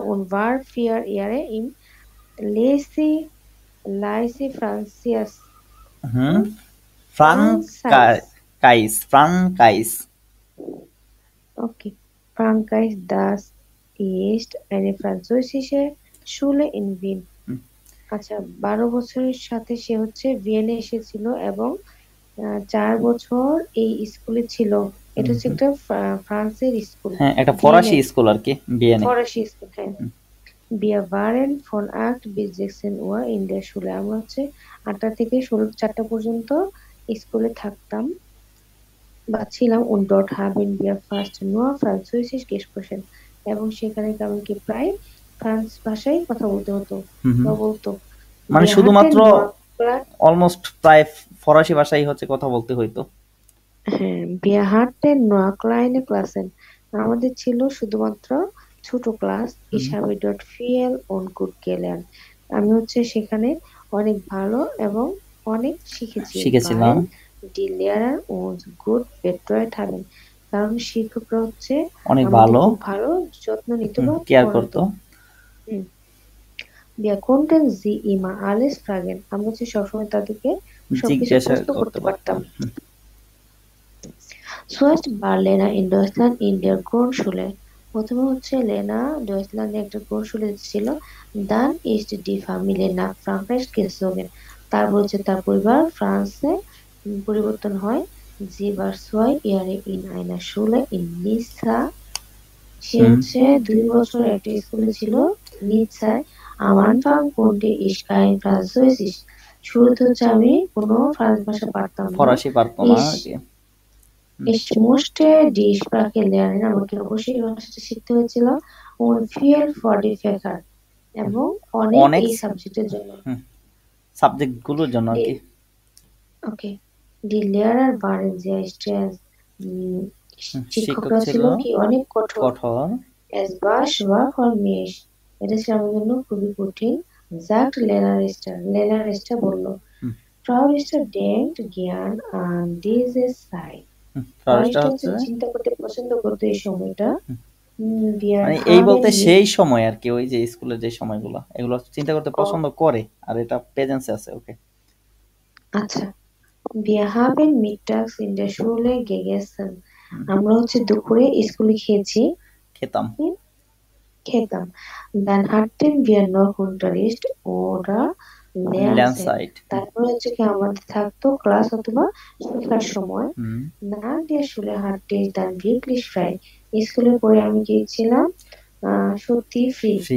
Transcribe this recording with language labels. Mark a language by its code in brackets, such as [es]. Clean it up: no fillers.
[de] und war 4 Jahre im Lycée Francis Frankreich। Okay. Frankreich, das ist eine französische Schule in Wien। [bn] আচ্ছা, 12 বছরের সাথে সে হচ্ছে ভিয়েনে এসেছিল এবং 4 বছর এই স্কুলে ছিল। এটা হচ্ছে একটা ফ্রান্সের স্কুল, হ্যাঁ একটা ফরাসি স্কুল আর কি, ভিয়েনে ফরাসি স্কুল। হ্যাঁ, [de] Wir waren von 8 bis 16 Uhr in der Schule। [bn] আমরা হচ্ছে 8টা থেকে 4টা পর্যন্ত স্কুলে থাকতাম বা ছিলাম। [de] und dort haben wir fast nur Französisch gesprochen, [bn] এবং সেখানে আমাকে প্রায় ফ্রান্স ভাষায় কথা বলতে হতো বা বলতো, মানে শুধুমাত্র অলমোস্ট প্রায় ফরাসি ভাষাই হচ্ছে কথা বলতে হইতো। হ্যাঁ, [de] wir hatten nur kleine Klassen, [bn] আমাদের ছিল শুধুমাত্র ছোট class. [de] ich habe dort viel und gut gelernt, [bn] আমি হচ্ছে সেখানে অনেক ভালো এবং অনেক শিখেছিলাম। [de] die Lehrer uns gut betreut haben, [bn] কারণ শিক্ষকরা হচ্ছে অনেক ভালো যত্ন নিত বা কেয়ার করতো। [de] wir konnten sie immer alles fragen, [bn] আমরা হচ্ছে সবসময় তাদেরকে সবকিছু প্রশ্ন করতে পারতাম। [de] zuerst war Lena in Deutschland in der Grundschule, [bn] প্রথমে হচ্ছে লেনা ডয়েচল্যান্ডে একটা grundschule ছিল। [de] dann ist die Familie nach Frankreich gezogen, [bn] তারপর হচ্ছে তার পরিবার ফ্রান্সে পরিবর্তন হয়। [de] sie war 2 Jahre in einer Schule in Nizza, [bn] সে হচ্ছে 2 বছর একটা স্কুলে ছিল নিৎসায়। [de] am Anfang konnte ich kein Französisch, [bn] শুরুতে হচ্ছে আমি কোনো ফ্রান্স ভাষা পারতাম না, ফরাসি পারতাম না আর কি। [de] ich musste die Sprache lernen, [bn] আমাকে অবশ্যই ভাষাটা শিখতে হয়েছিল। [de] und viel für die Fächer, [bn] এবং অনেক এই সাবজেক্টের জন্য, সাবজেক্ট গুলোর জন্য আর কি। ওকে, [de] die Lehrer waren sehr streng, [bn] শিক্ষকরা ছিল কি অনেক কঠোর। [de] es war schwer für mich, [bn] এটা ছিল আমার জন্য খুবই কঠিন। [de] sagt Lena Richter [bn] বললো। [de] Frau Richter denkt gern an diese Zeit, [bn] চিন্তা করতে পছন্দ করতো এই সময়টা। মানে এই বলতে সেই সময় আর কি, ওই যে স্কুলের যে সময়গুলো এগুলো চিন্তা করতে পছন্দ করে, আর এটা প্রেজেন্সে আছে। ওকে, আচ্ছা। [de] wir haben mittags in der Schule gegessen, [bn] আমরা হচ্ছে দুপুরে স্কুলে খেতাম। [de] dann hatten wir noch Unterricht oder Lernzeit, [bn] তারপর হচ্ছে কি আমাদের থাকতো ক্লাস অথবা শেখার সময়। [de] nach der Schule hatte ich dann wirklich frei, [bn] স্কুলের পরে আমি গিয়েছিলাম সত্যি ফ্রি।